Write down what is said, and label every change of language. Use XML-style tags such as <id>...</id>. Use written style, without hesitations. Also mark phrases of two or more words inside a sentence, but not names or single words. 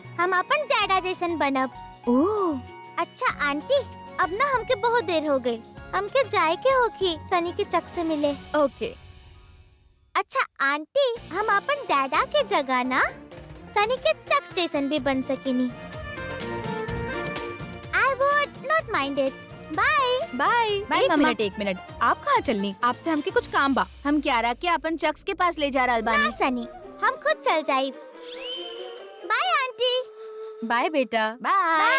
<bho>हम अपन डैडा जैसन बनब। ओह अच्छा आंटी, अब ना हमके बहुत देर हो गई, हमके जाए के होगी सनी के चक से मिले। ओके। अच्छा आंटी, हम अपन डैडा के जगह ना सनी के चक स्टेशन भी बन सकेनी।</bho> <en>I would not mind it. Bye</en> <bho>बाय। बाय एक मम्मा। मिनट एक मिनट, आप कहाँ चलनी? आपसे हमके कुछ काम बा। हम क्यारा के अपन चक्स के पास ले जा रहल ना बानी। सनी, हम खुद चल जाए। बाय आंटी। बाय बेटा। बाय।</bho>